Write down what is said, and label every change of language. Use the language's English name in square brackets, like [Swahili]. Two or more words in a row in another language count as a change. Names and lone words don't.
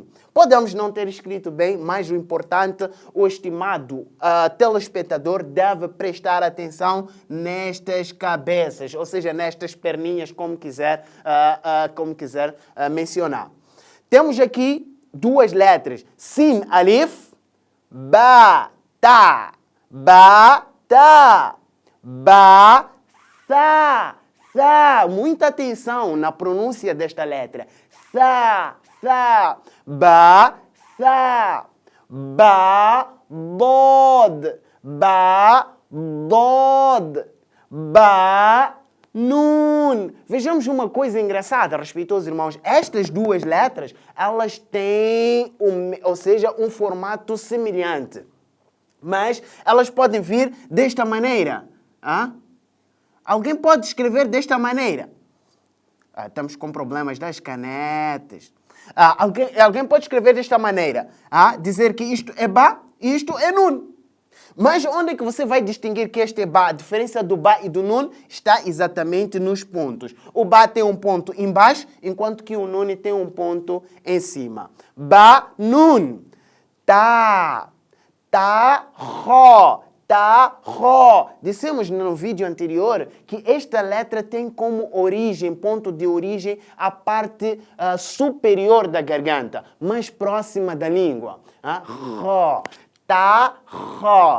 [Portuguese] Podemos não ter escrito bem, mas o importante, o estimado telespectador deve prestar atenção nestas cabeças, ou seja, nestas perninhas, como quiser mencionar. Temos aqui duas letras, [Arabic] sin, alif, ba, ta, ba, ta, ba, sa, sa. [Portuguese] Muita atenção na pronúncia desta letra. [Arabic] Sa, sa, ba, sa, ba, dod, ba, dod, ba, nun. [Portuguese] Vejamos uma coisa engraçada, respeitosos irmãos. Estas duas letras, elas têm, um formato semelhante. Mas elas podem vir desta maneira. Alguém pode escrever desta maneira. Estamos com problemas das canetas. Alguém pode escrever desta maneira. Dizer que isto é Ba e isto é Nun. Mas onde é que você vai distinguir que este é Ba? A diferença do Ba e do Nun está exatamente nos pontos. O Ba tem um ponto embaixo, enquanto que o Nun tem um ponto em cima. [Arabic] Ba, Nun. Ta, ta, ro, tá, ro. [Portuguese] Dissemos no vídeo anterior que esta letra tem como origem, ponto de origem, a parte superior da garganta, mais próxima da língua. [Arabic] Ro, tá, ro.